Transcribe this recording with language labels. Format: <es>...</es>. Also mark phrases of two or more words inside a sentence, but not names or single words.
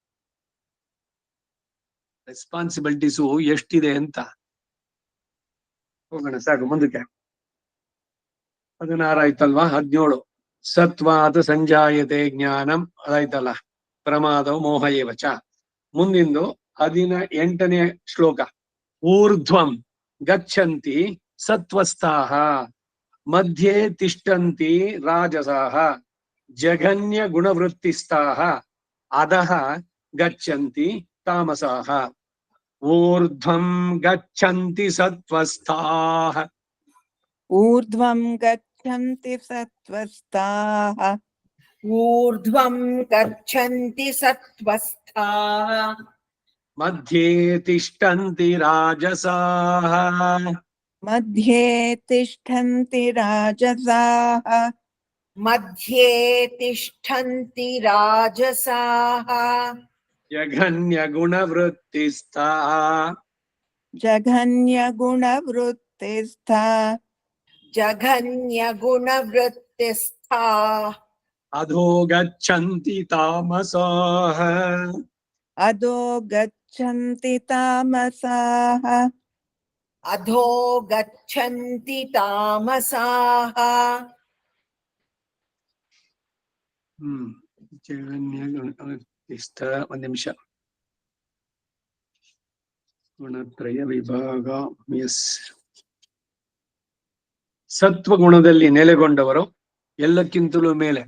<kn>ರೆಸ್ಪಾನ್ಸಿಬಿಲಿಟೀಸು ಎಷ್ಟಿದೆ ಅಂತ ಹೋಗೋಣ. ಸಾಕು ಮುಂದಕ್ಕೆ. 16 ಆಯ್ತಲ್ವಾ? 17</kn> <sa>ಸತ್ವಾದ ಸಂಜಾಯತೆ ಜ್ಞಾನಂ</sa> <kn>ಅದಾಯ್ತಲ್ಲ.</kn> <sa>ಪ್ರಮಾದವು ಮೋಹ ಏವಚ.</sa> <kn>ಮುಂದಿಂದು 18ನೇ ಶ್ಲೋಕ.</kn> <sa>ಊರ್ಧ್ವಂ ಗಚ್ಚಂತಿ ಸತ್ವಸ್ಥಾಃ ಮಧ್ಯೆ ತಿಷ್ಟಂತಿ ರಾಜಸಾಃ ಜಘನ್ಯ ಗುಣವೃತ್ತಿಸ್ಥಾಃ ಅಧಃ ಗಚ್ಚಂತಿ ತಾಮಸಾಃ. ಊರ್ಧ್ವಂ ಗಚ್ಚಂತಿ ಸತ್ವಸ್ಥಾಃ. ಊರ್ಧ್ವಂ ಗಚ್ಚಂತಿ ಸತ್ವಸ್ಥಾಃ. ಊರ್ಧ್ವಂ ಗಚ್ಚಂತಿ ಸತ್ವಸ್ಥಾಃ. ಮಧ್ಯೆ ತಿಷ್ಟಂತಿ ರಾಜಸಾಃ. ಮಧ್ಯೆ ತಿಷ್ಠಂತಿ ರಾಜಸಾಃ. ಮಧ್ಯೆ ತಿಷ್ಠಂತಿ ರಾಜಸಾಃ. ಜಘನ್ಯ ಗುಣವೃತ್ತಿಸ್ಥಾಃ. ಜಘನ್ಯ ಗುಣವೃತ್ತಿಸ್ಥಾಃ. ಜಘನ್ಯ ಗುಣವೃತ್ತಿಸ್ಥಾಃ. ಅಧೋ ಗಚ್ಚಂತಿ ತಾಮಸಾಃ. ಅಧೋ ಗಚ್ಚಂತಿ ತಾಮಸಾಃ. ಅಧೋ ಗಚ್ಚಂತಿ ತಾಮಸಾಃ. ಜಘನ್ಯ ಗುಣವೃತ್ತಿಸ್ಥ.</sa> <kn>ಒಂದ್ ನಿಮಿಷ. ಗುಣತ್ರಯ ವಿಭಾಗ. ಎಸ್. ಸತ್ವಗುಣದಲ್ಲಿ ನೆಲೆಗೊಂಡವರು ಎಲ್ಲಕ್ಕಿಂತಲೂ ಮೇಲೆ.</kn>